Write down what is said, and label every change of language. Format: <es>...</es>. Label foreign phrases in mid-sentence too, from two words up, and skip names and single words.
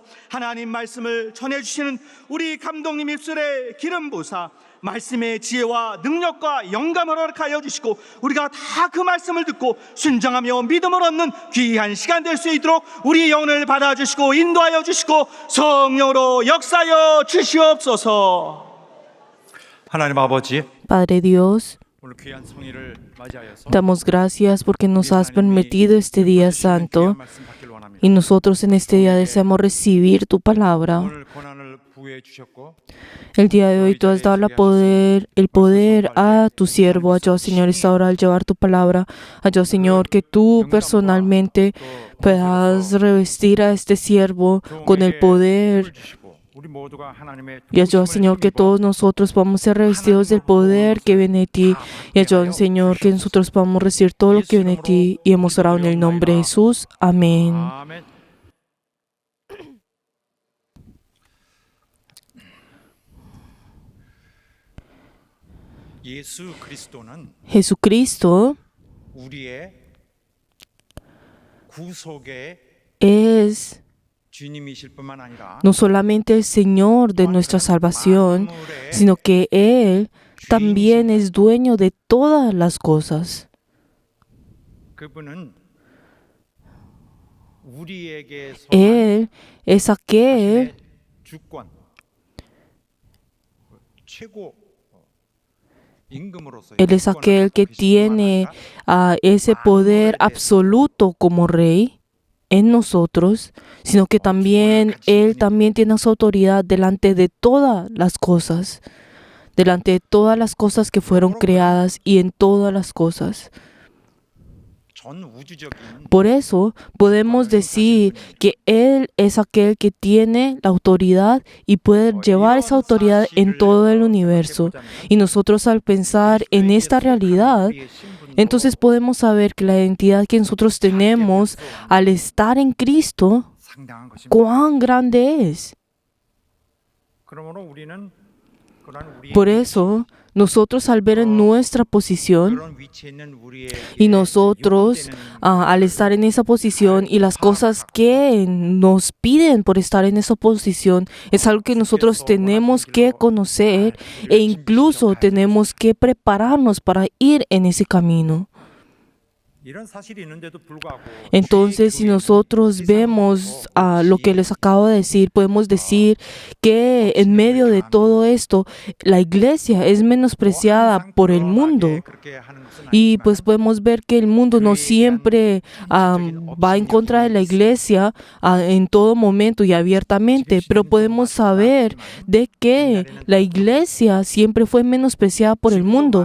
<ko>하나님 말씀을 전해주시는 우리 감독님 입술에 기름 부사 말씀의 지혜와 능력과 영감을 허락하여 주시고 우리가 다 그 말씀을 듣고 순종하며 믿음을 얻는 귀한 시간 될 수 있도록 우리 영혼을 받아주시고 인도하여 주시고 성령으로 역사하여 주시옵소서. 하나님 아버지,</ko> <es>Padre Dios,</es> <ko>오늘 귀한 성의를 맞이하여서</ko> <es>damos gracias porque nos has permitido este día santo</es> <ko>말씀 받기를 원합니다.</ko> <es>y nosotros en este día deseamos recibir tu palabra.</es> <ko>오늘 권한을 부여해 주셨고</ko> <es>El día de hoy tú has dado el poder a tu siervo, a yo, Señor, esta hora al llevar tu palabra, a yo, Señor, que tú personalmente puedas revestir a este siervo con el poder.</es> <ko>우리 모두가 하나님의</ko> <es>Y a yo, Señor, que todos nosotros podamos ser revestidos del poder que viene de ti. Y a yo, Señor, que nosotros podamos recibir todo lo que viene de ti. Y hemos orado en el nombre de Jesús. Amén.</es> <ko>아멘. 예수 그리스도는</ko> <es>Jesucristo</es> <ko>우리의 구속의</ko> <es>es</es> <ko>주님이실 뿐만 아니라</ko> <es>no solamente el Señor de nuestra salvación, sino que Él también es dueño de todas las cosas.</es> <ko>그분은 우리에게서</ko> <es>Él es aquel</es> <ko>주권 최고 임금으로서</ko> <es>Él es aquel que tiene ese poder absoluto como rey en nosotros, sino que también Él también tiene esa autoridad delante de todas las cosas, delante de todas las cosas que fueron creadas y en todas las cosas.</es> <ko>전 우주적인</ko> <es>Por eso podemos decir que Él es aquel que tiene la autoridad y puede llevar esa autoridad en todo el universo. Y nosotros al pensar en esta realidad, entonces podemos saber que la identidad que nosotros tenemos al estar en Cristo,</es> <ko>상당한 것입니다.</ko> <es>cuán grande es.</es> <ko>그러므로 우리는 그런 우리의</ko> <es>Por eso, nosotros al ver en nuestra posición</es> <ko>그런 위치에 있는 우리의</ko> <es>y nosotros al estar en esa posición y las cosas que nos piden por estar en esa posición es algo que nosotros tenemos que conocer e incluso tenemos que prepararnos para ir en ese camino.</es> <ko>이런 사실이 있는데도 불구하고</ko> <es>Entonces, si nosotros vemos lo que les acabo de decir, podemos decir que en medio de todo esto, la iglesia es menospreciada por el mundo. Y pues podemos ver que el mundo no siempre va en contra de la iglesia en todo momento y abiertamente, pero podemos saber de que la iglesia siempre fue menospreciada por el mundo.</es>